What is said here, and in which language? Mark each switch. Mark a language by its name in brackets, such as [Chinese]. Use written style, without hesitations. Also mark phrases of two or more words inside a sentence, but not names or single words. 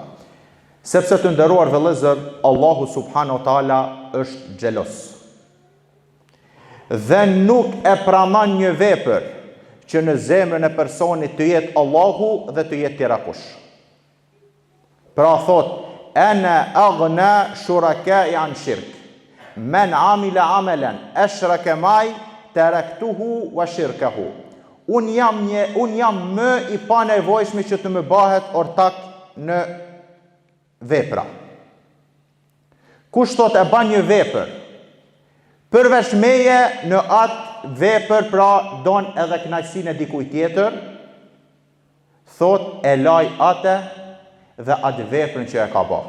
[Albanian] Sepse të nderuar vëllezër, Allahu [Arabic] سبحانه وتعالى [Albanian] është xhelos. Dhe nuk e pranon një vepër që në zemrën e personit të jetë Allahu dhe të jetë tjera kush. Pra thot, [Arabic] أنا أغنى الشركاء عن الشرك. من عمل عملا أشرك معي تركته وشركه. [Albanian] Unë jam më i pa nevojshmi që të më bëhet ortak në vepra. Kush thot e ban një vepër, përveç meje në atë vepër, pra don edhe kënaqësinë e dikujt tjetër, thot e laj atë dhe atë veprën që e ka bërë.